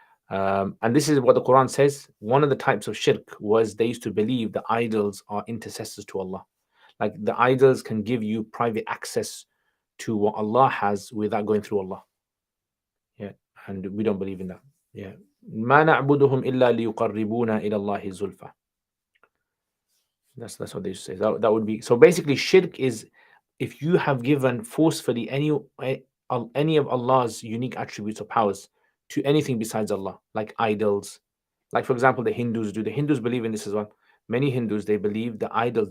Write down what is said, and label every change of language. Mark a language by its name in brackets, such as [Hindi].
[English] And this is what the Quran says. One of the types of shirk was they used to believe the idols are intercessors to Allah. Like the idols can give you private access to what Allah has without going through Allah. Yeah, and we don't believe in that. Yeah. [Arabic] ما نعبدهم إلا ليقربونا إلى الله زلفى. [English] That's what they used to say. That would be so. Basically, shirk is if you have given forcefully any of Allah's unique attributes or powers to anything besides Allah, like idols. Like for example, the Hindus do. The Hindus believe in this as well. Many Hindus, they believe the idols.